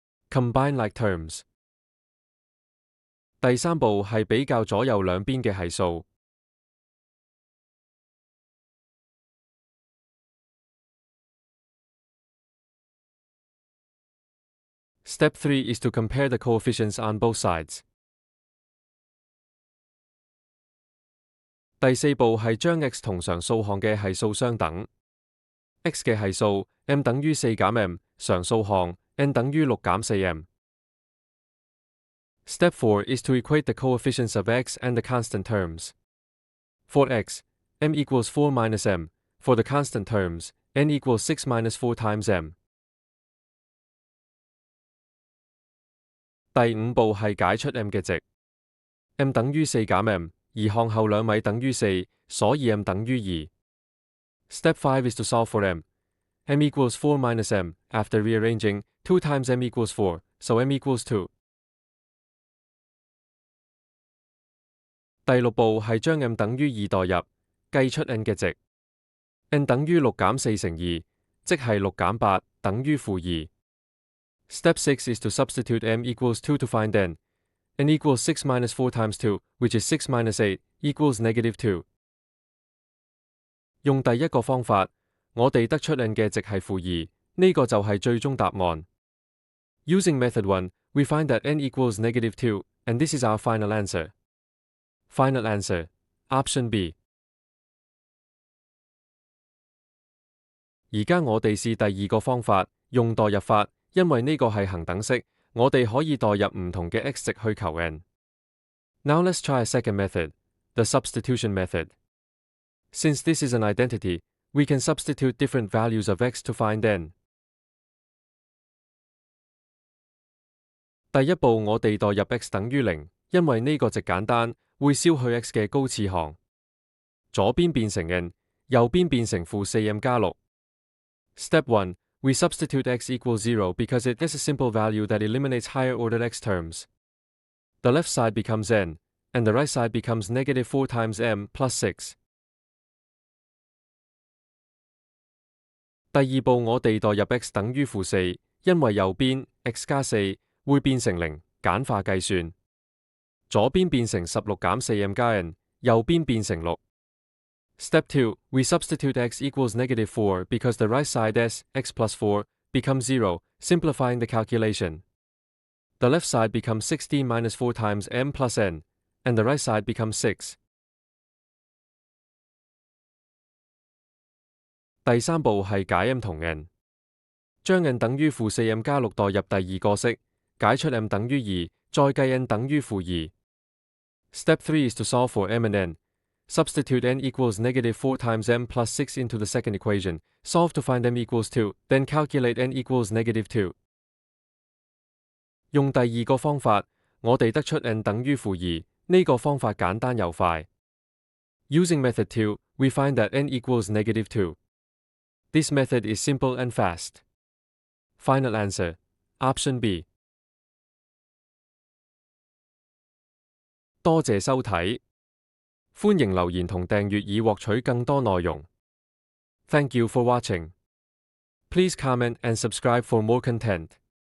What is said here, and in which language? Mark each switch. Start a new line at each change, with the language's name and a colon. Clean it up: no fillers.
English: Combine like terms.
Cantonese: 第三步係比較左右兩邊嘅係數。
English: Step 3 is to compare the coefficients on both sides.
Cantonese: 第四步係將 x 同常數項嘅係數相等。 x 嘅係數 m 等於4減 m， 常數項 n 等於6減 4m。
English: Step 4 is to equate the coefficients of x and the constant terms. For x, m equals 4 minus m. For the constant terms, n equals 6 minus 4 times m.
Cantonese: 第五步係解出 m 嘅值。 m 等於4減 m， 而項後兩米等於4，所以 m 等於2。
English: Step 5 is to solve for m. m equals 4 minus m. After rearranging, 2 times m equals 4, so m equals 2.
Cantonese: 第六步係將 m 等於2代入，計出 n 嘅值。 n 等於6減4乘2，即係6減8等於負2。
English: Step 6 is to substitute m equals 2 to find n. n equals 6 minus 4 times 2, which is 6 minus 8, equals negative 2.
Cantonese: 用第一個方法，我哋得出 n 嘅值係負2，呢個就係最終答案。
English: Using method 1, we find that n equals negative 2, and this is our final answer. Final answer, option B.
Cantonese: 而家我哋試第二個方法，用代入法，因為呢個係恒等式，我哋可以代入唔同嘅 x 值去求 n。
English: Now let's try a second method, the substitution method. Since this is an identity, we can substitute different values of x to find n.
Cantonese: 第一步我哋代入 x 等於0，因為呢個值簡單，會消去 x 嘅高次項。左邊變成 n， 右邊變成負 4m 加6。
English: Step 1, we substitute x equals 0 because it is a simple value that eliminates higher ordered x terms. The left side becomes n, and the right side becomes negative 4 times m plus 6.
Cantonese: 第二步我哋代入 x 等於負4，因為右邊 x 加4會變成0，簡化計算。左邊變成16減 4m 加 n， 右邊變成6。
English: Step 2, we substitute x equals negative 4 because the right side s, x plus 4, becomes 0, simplifying the calculation. The left side becomes 16 minus 4 times m plus n, and the right side becomes 6.
Cantonese: 第三步係解 m 同 n， 將 n 等於負 4m 加6代入第二個式，解出 m 等於2，再計 n 等於負2。
English: Step 3 is to solve for m and n. Substitute n equals negative 4 times m plus 6 into the second equation. Solve to find m equals 2, then calculate n equals negative 2.
Cantonese: 用第二個方法，我哋得出 n 等於負2，呢個方法簡單又快。
English: Using method 2, we find that n equals -2. This method is simple and fast. Final answer, option B.
Cantonese: 多謝收睇，歡迎留言同訂閱以獲取更多內容。
English: Thank you for watching. Please comment and subscribe for more content.